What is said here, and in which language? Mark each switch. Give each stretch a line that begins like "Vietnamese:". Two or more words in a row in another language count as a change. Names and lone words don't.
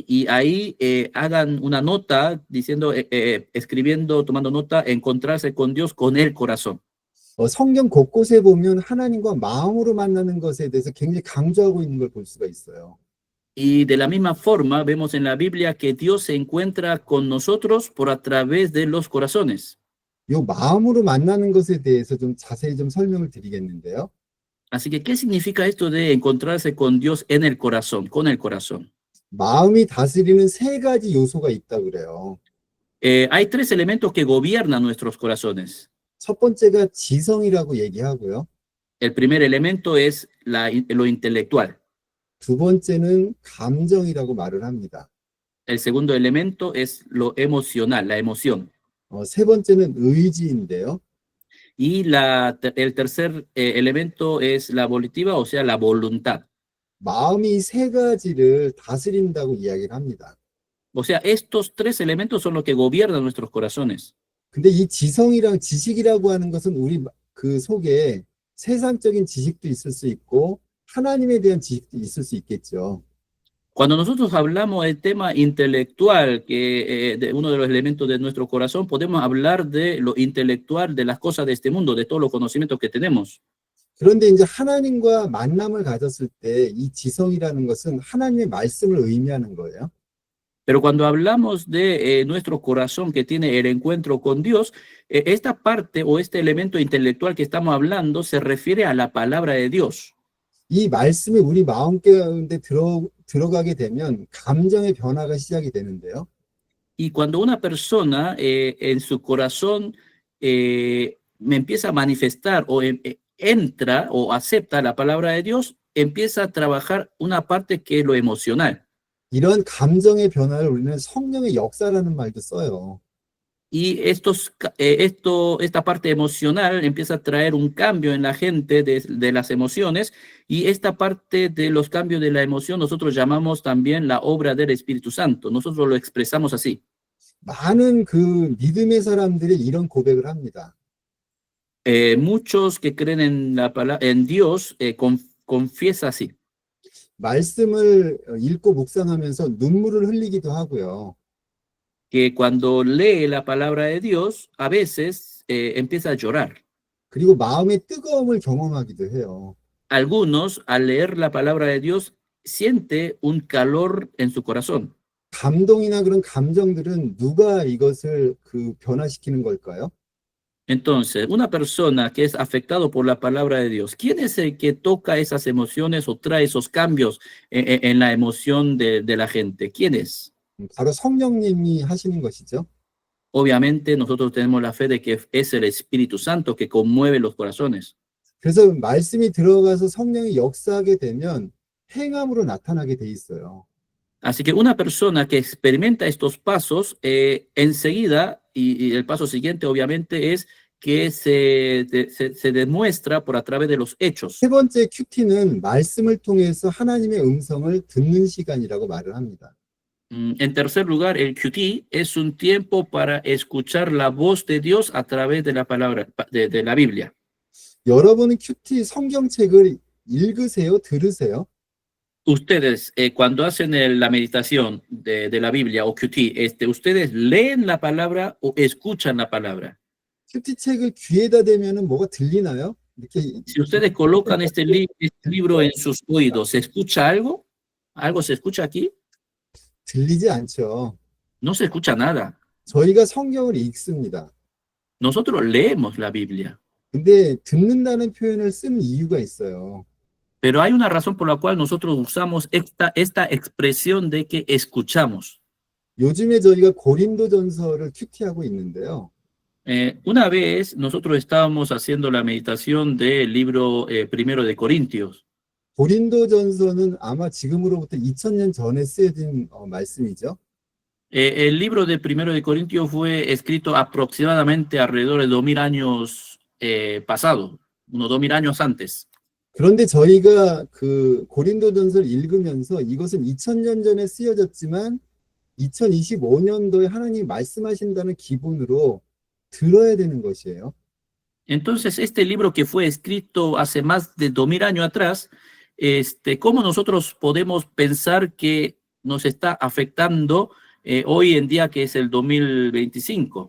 Spanish: Y ahí hagan una nota diciendo, escribiendo, tomando nota, encontrarse con Dios con el corazón.
Korean: 성경 곳곳에 보면 하나님과 마음으로 만나는 것에 대해서 굉장히 강조하고 있는 걸 볼 수가 있어요.
Spanish: Y de la misma forma vemos en la Biblia que Dios se encuentra con nosotros por a través de los corazones.
Korean: 이 마음으로 만나는 것에 대해서 좀 자세히 좀 설명을 드리겠는데요.
Spanish: Así que, ¿qué significa esto de encontrarse con Dios en el corazón, con el corazón?
Korean: 마음이 다스리는 세 가지 요소가 있다 그래요.
Spanish: Hay 3 elementos que gobiernan nuestros corazones.
Korean: 첫 번째가 지성이라고 얘기하고요.
Spanish: El primer elemento es lo intelectual.
Korean: 두 번째는 감정이라고 말을 합니다.
Spanish: El segundo elemento es lo emocional, la emoción.
Korean: 세 번째는 의지인데요.
Spanish: Y el tercer elemento es la volitiva, o sea, la voluntad.
Korean: 마음이 세 가지를 다스린다고 이야기를 합니다.
Spanish: O sea, estos 3 elementos son los que gobiernan nuestros corazones.
Korean: 근데 이 지성이랑 지식이라고 하는 것은 우리 그 속에 세상적인 지식도 있을 수 있고 하나님에 대한 지식도 있을 수 있겠죠.
Spanish: Cuando nosotros hablamos del tema intelectual, que de uno de los elementos de nuestro corazón, podemos hablar de lo intelectual, de las cosas de este mundo, de todos los conocimientos que tenemos.
Korean: 그런데 이제 하나님과 만남을 가졌을 때 이 지성이라는 것은 하나님의 말씀을 의미하는 거예요.
Spanish: Pero cuando hablamos de nuestro corazón que tiene el encuentro con Dios, esta parte o este elemento intelectual que estamos hablando se refiere a la palabra de Dios.
Korean: 이 말씀이 우리 마음 가운데 들어가게 되면 감정의 변화가 시작이 되는데요.
Spanish: Y cuando una persona en su corazón me empieza a manifestar o entra o acepta la palabra de Dios, empieza a trabajar una parte que es lo emocional.
Korean: 이런 감정의 변화를 우리는 성령의 역사라는 말도 써요.
Spanish: Y esta parte emocional empieza a traer un cambio en la gente de las emociones, y esta parte de los cambios de la emoción nosotros llamamos también la obra del Espíritu Santo. Nosotros lo expresamos así.
Korean: 많은 그 믿음의 사람들이 이런 고백을 합니다.
Spanish: Muchos que creen en Dios confiesa así.
Korean: 말씀을 읽고 묵상하면서 눈물을 흘리기도 하고요.
Spanish: Que cuando lee la palabra de Dios, a veces empieza a llorar.
Korean: 그리고 마음의 뜨거움을 경험하기도 해요.
Spanish: Algunos, al leer la palabra de Dios, siente un calor en su corazón.
Korean: 감동이나 그런 감정들은 누가 이것을 그 변화시키는 걸까요?
Spanish: Entonces, una persona que es afectado por la palabra de Dios, ¿quién es el que toca esas emociones o trae esos cambios en la emoción de la gente? ¿Quién es?
Korean: 바로 성령님이 하시는 것이죠.
Spanish: Obviamente nosotros tenemos la fe de que es el Espíritu Santo que conmueve los corazones.
Korean: 그래서 말씀이 들어가서 성령이 역사하게 되면 행함으로 나타나게 돼 있어요.
Spanish: Así que una persona que experimenta estos pasos, enseguida, y el paso siguiente obviamente es que se demuestra por a través de los hechos.
Korean: 세 번째 큐티는 말씀을 통해서 하나님의 음성을 듣는 시간이라고 말을 합니다.
Spanish: En tercer lugar, el QT es un tiempo para escuchar la voz de Dios a través de la palabra, de la Biblia.
Korean: 여러분은 큐티 성경책을 읽으세요? 들으세요?
Spanish: Ustedes, cuando hacen la meditación de la Biblia o QT, ¿ustedes leen la palabra o escuchan la palabra?
Korean: 큐티 책을 귀에다 대면은 뭐가 들리나요? 이렇게
Spanish: Si ustedes colocan este libro en sus oídos, ¿se escucha algo? ¿Algo se escucha aquí?
Korean: 들리지 않죠.
Spanish: No se escucha nada.
Korean: 저희가 성경을 읽습니다.
Spanish: Nosotros leemos la Biblia,
Korean: 근데 듣는다는 표현을 쓴 이유가 있어요.
Spanish: pero hay una razón por la cual nosotros usamos esta expresión de que escuchamos.
Korean: 요즘에 저희가 고린도전서를 큐티하고 있는데요.
Spanish: Una vez nosotros estábamos haciendo la meditación del libro primero de Corintios.
Korean: 고린도전서는 아마 지금으로부터 2000년 전에 쓰여진 말씀이죠.
Spanish: El libro de primero de Corintios fue escrito aproximadamente alrededor de 2000 años pasado, unos 2000 años antes.
Korean: 그런데 저희가 그 고린도전서를 읽으면서 이것은 2000년 전에 쓰여졌지만 2025년도에 하나님이 말씀하신다는 기본으로 들어야 되는 것이에요.
Spanish: Entonces, este libro que fue escrito hace más de 2000 años atrás, ¿cómo nosotros podemos pensar que nos está afectando hoy en día que es el 2025?